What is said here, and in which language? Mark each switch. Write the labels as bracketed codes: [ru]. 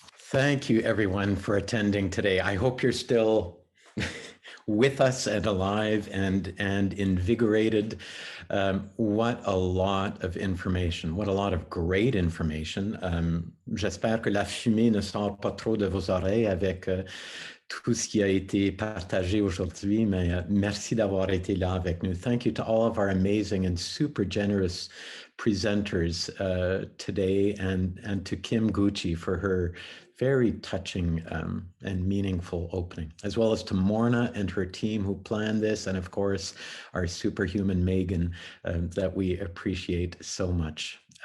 [en] Thank you, everyone, for attending today. I hope you're still with us and alive and invigorated. What a lot of information, what a lot of great information. [fr] J'espère que la fumée ne sort pas trop de vos oreilles avec tout ce qui a été partagé aujourd'hui, mais merci d'avoir été là avec nous. [en] Thank you to all of our amazing and super generous presenters today, and to Kim Gucci for her very touching and meaningful opening, as well as to Morna and her team who planned this, and of course our superhuman Megan that we appreciate so much.